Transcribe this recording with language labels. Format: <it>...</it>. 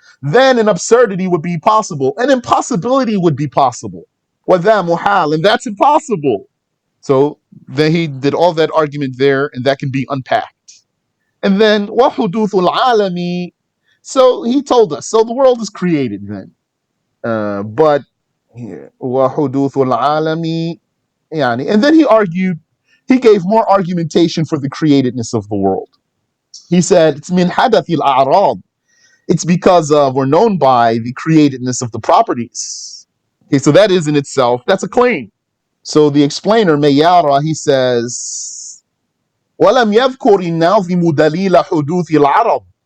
<en>Then an absurdity would be possible. An impossibility would be possible.</en> <ar>وَذَا مُحَالٌ,</ar> <en>and that's impossible. So then he did all that argument there, and that can be unpacked. And then</en> <ar>وَحُدُوثُ الْعَالَمِ.</ar> <en>So he told us, so the world is created then.</en> <ar>But وَحُدُوثُ الْعَالَمِ يعني.</ar> <en>And then he argued, he gave more argumentation for the createdness of the world. He said, it's</en> <ar>min hadath al-a'rad.</ar> <en>It's because of, or known by, the createdness of the properties. Okay, so that is in itself, that's a claim. So the explainer, Mayara, he says,</en> <ar>وَلَمْ يَذْكُرِ النَّاظِمُ دَلِيلَ حُدُوثِ الْعَرَضِ.</ar>